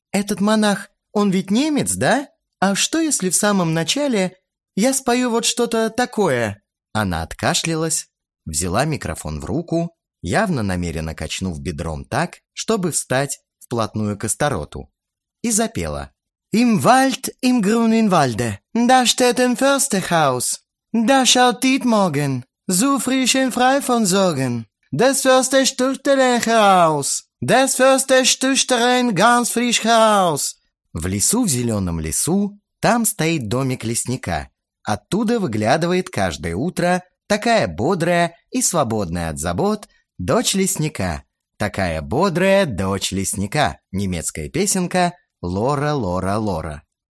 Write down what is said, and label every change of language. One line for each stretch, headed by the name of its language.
Russian: «Этот монах, он ведь немец, да? А что, если в самом начале я спою вот что-то такое?» Она откашлялась, взяла микрофон в руку, явно намеренно качнув бедром так, чтобы встать вплотную к Астароту, и запела.
German: «Im Wald, im grünen Walde, da steht ein Försterhaus. Da schaut dit morgen, so frisch und frei von Sorgen. Des Försters Töchterin heraus, des Försters Töchterin ganz frisch heraus.»
Russian: «В лесу, в зеленом лесу, там стоит домик лесника. Оттуда выглядывает каждое утро такая бодрая и свободная от забот дочь лесника. Такая бодрая дочь лесника». Немецкая песенка «Лора, Лора, Лора».